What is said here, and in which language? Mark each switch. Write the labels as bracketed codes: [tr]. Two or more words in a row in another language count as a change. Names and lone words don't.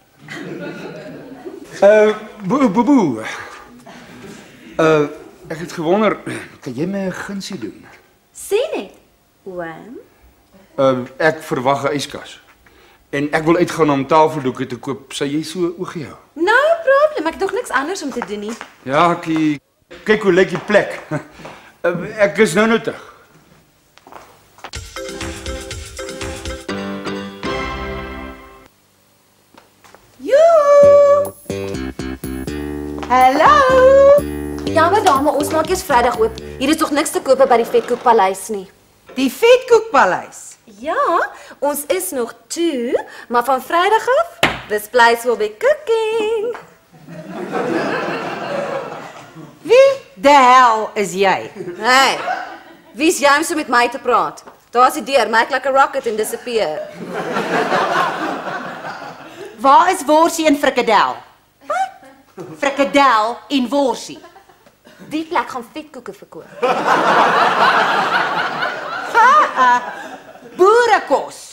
[af] Boe. Ek het gewonder, kan jy my 'n gunsie doen? Sê net, oom. Ek verwag 'n yskas. En ek wil uitgaan om tafeldoeke te koop. Sal jy so oogie hou? [en] No problem, [af] ek het nog niks anders om te doen nie. Ja, kyk hoe lyk die plek. Ek is nou terug. Hallo. Ja, maar dame, ons maak eers Vrydag oop. Hier is tog niks te koop by die Vetkoekpaleis nie. Die Vetkoekpaleis. Ja, ons is nog toe, maar van Vrydag af, [en] this place will be cooking. [af] Wie die hel is jy? Hey, wie's jy om so met my te praat? Daar's die deur, maak [en] like a rocket [af] en disappear. Waar is worsie en frikadel? Frikadel en worsie. Die plek gaan vetkoeke verkoop. Boerekos.